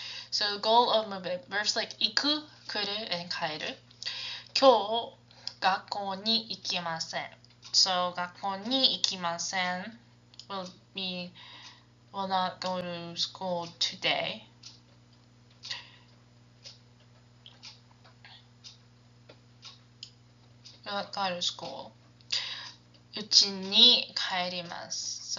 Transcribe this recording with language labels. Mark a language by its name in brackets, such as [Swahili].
[English] So the goal of movement, verbs like 行く, 来る, and 帰る. [Japanese] 今日学校に行きません. [English] So [Japanese] 学校に行きません [English] will mean will not go to school today. Will not go to school. [Japanese] うちに帰ります.